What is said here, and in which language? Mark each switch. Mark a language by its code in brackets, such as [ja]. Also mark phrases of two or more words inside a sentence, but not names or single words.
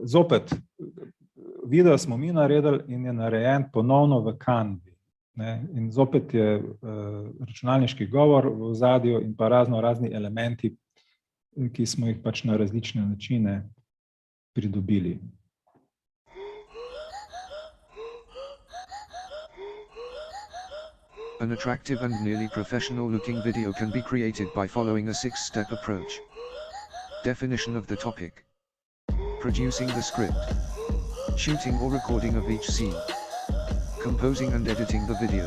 [sl] Zopet, video smo mi naredili in je narejen ponovno v Canvi. In zopet je računalniški govor v ozadju in pa razni elementi, ki smo jih pač na različne načine pridobili. [en] An attractive and nearly professional-looking video can be created by following a 6-step approach. Definition of the topic. Producing the script. Shooting or recording of each scene. Composing and editing the video.